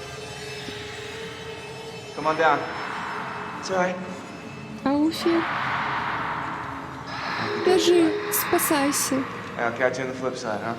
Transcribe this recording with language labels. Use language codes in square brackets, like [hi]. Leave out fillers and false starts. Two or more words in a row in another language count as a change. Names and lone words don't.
[en] Come on down. It's all right. [ru] Ауфи. Бежи, спасайся, [en] I'll catch you on the flip side, huh?